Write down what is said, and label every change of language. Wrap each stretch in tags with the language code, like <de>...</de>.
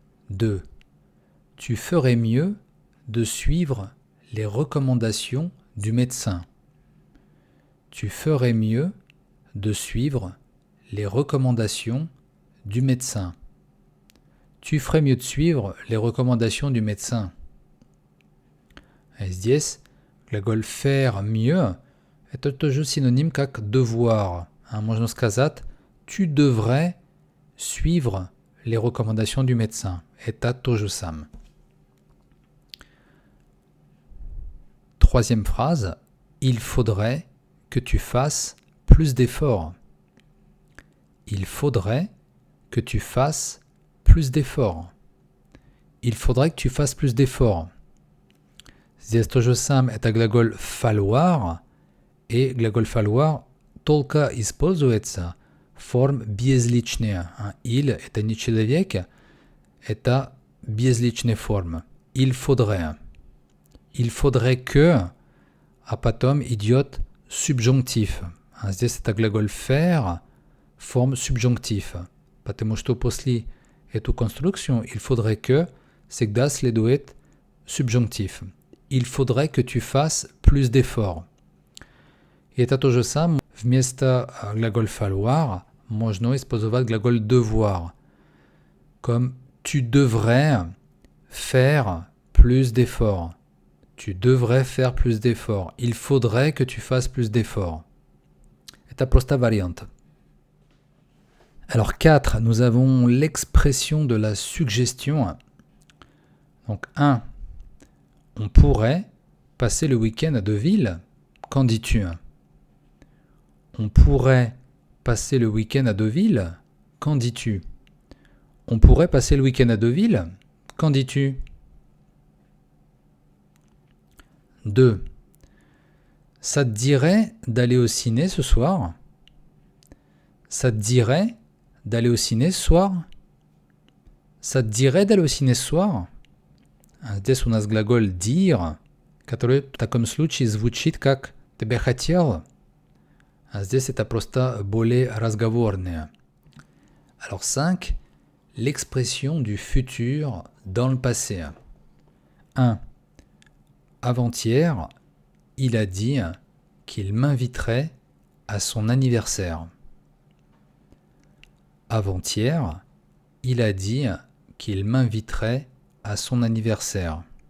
<fr>2. Tu ferais mieux de suivre les recommandations du médecin. Tu ferais mieux de suivre les recommandations du médecin. Tu ferais mieux de suivre les recommandations du médecin.</fr> <ru>Здесь глаголь faire mieux это тоже synonyme как devoir. Можно сказать</ru> <fr>tu devrais suivre les recommandations du médecin.</fr> <ru>Это то же самое.</ru> <fr>Troisième phrase, il faudrait que tu fasses plus d'efforts. Il faudrait que tu fasses plus d'efforts. Il faudrait que tu fasses plus d'efforts.</fr> <ru>Здесь то же самое, это глаголь falloir, и глаголь falloir только используется в форме безличная. Il – это не человек, это безличная форма.</ru> <fr>Il faudrait.</fr> <ru>Il faudrait que, а потом идет субжунктив. Здесь это глаголь faire, форма субжунктив. Потому что после эту конструкцию</ru> <fr>il faudrait que</fr> <ru>всегда следует субжунктив.</ru> <fr>Il faudrait que tu fasses plus d'efforts.</fr> <ru>И это то же самое. Вместо глаголь falloir можно использовать глаголь devoir.</ru> <fr>Comme tu devrais faire plus d'efforts. Tu devrais faire plus d'efforts. Il faudrait que tu fasses plus d'efforts.</fr> <ru>Это просто вариант.</ru> <fr>Alors 4, nous avons l'expression de la suggestion. Donc 1. On pourrait passer le week-end à Deauville. Qu'en dis-tu? On pourrait passer le week-end à Deauville. Qu'en dis-tu? On pourrait passer le week-end à Deauville. Qu'en dis-tu? 2. Ça te dirait d'aller au ciné ce soir? Ça te dirait d'aller au ciné ce soir? Ça te dirait d'aller au ciné ce soir?</fr> <ru>Здесь у нас глаголь dire, который в таком случае звучит как «ты бы хотел». А здесь это просто более разговорное.</ru> <fr>Alors 5. L'expression du futur dans le passé. 1. Avant-hier, il a dit qu'il m'inviterait à son anniversaire. Avant-hier, il a dit qu'il m'inviterait à son anniversaire.</fr>